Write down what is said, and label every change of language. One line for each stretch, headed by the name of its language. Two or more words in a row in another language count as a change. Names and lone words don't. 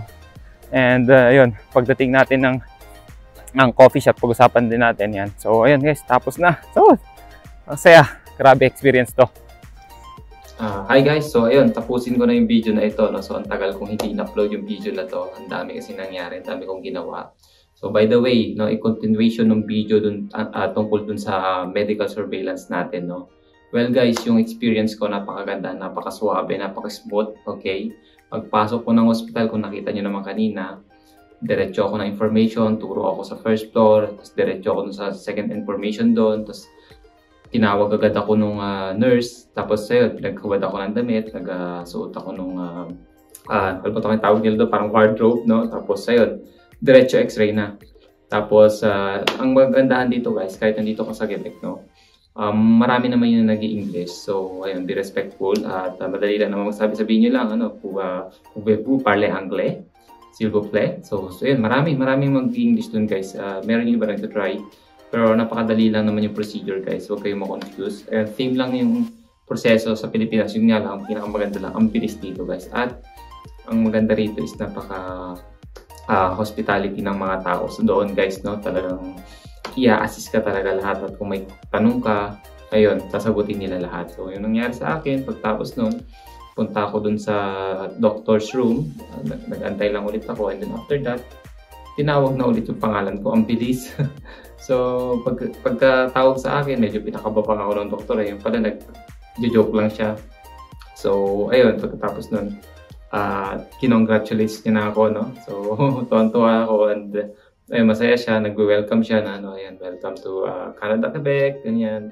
Filipino: And yun, pagdating natin ng coffee shop, pag-usapan din natin yan. So ayun guys, tapos na. So, ang saya. Grabe experience to. Hi guys, so ayun, tapusin ko na yung video na ito, no? So ang tagal kong hindi in-upload yung video na to. Ang dami kasi nangyari, ang dami kong ginawa. So
English: by the way,
Filipino: no, i-continuation ng video dun, tungkol dun sa medical surveillance natin, no. Well guys, yung experience ko napakaganda, napakaswabe, napaka-smooth, okay? Pagpasok ko ng hospital, kung nakita nyo naman kanina, diretso ako ng information, turo ako sa
English: first floor,
Filipino: tapos diretso ako sa
English: second information
Filipino: doon, tapos tinawag agad ako nung nurse, tapos ayun, pinagkawad ako ng damit, nagsuot ako nung, ano ba ito tawag nila doon, parang wardrobe, no? Tapos ayun, diretso x-ray na. Tapos, ang magandahan dito guys, kahit nandito ka sa Quebec, no? Marami naman yung nag-i-English. So, ayun,
English: be respectful.
Filipino: At madali lang naman sabihin nyo lang, ano,
French: pouvez-vous parler anglais? S'il vous plaît.
Filipino: So ayun, maraming mag-i-English dun guys. Meron yung iba nag-try. Pero napakadali lang naman yung procedure guys. Huwag kayong ma-confuse. Same lang yung proseso sa Pilipinas. Yung nga lang, ang pinakamaganda lang, ang bilis dito guys. At ang maganda rito
English: is hospitality
Filipino: ng mga tao. So doon guys, no, talagang i-assist ka talaga lahat, at kung may tanong ka, ayun, sasagutin nila lahat. So yung nangyari sa akin, pagtapos nun, punta ako dun sa
English: doctor's room,
Filipino: nag-antay lang ulit ako,
English: and then after that,
Filipino: tinawag na ulit yung pangalan ko, ang bilis. So pagkatawag sa akin, medyo pinakabapang ako ng doktor, ayun pala, nag-joke lang siya. So ayun, pagkatapos nun, kinongratulate niya na ako, no? So tuwan-tuwa ako, and ayun, masaya siya, nag-welcome siya na, ano, ayan,
English: welcome to Canada,
Filipino: Quebec, ganyan.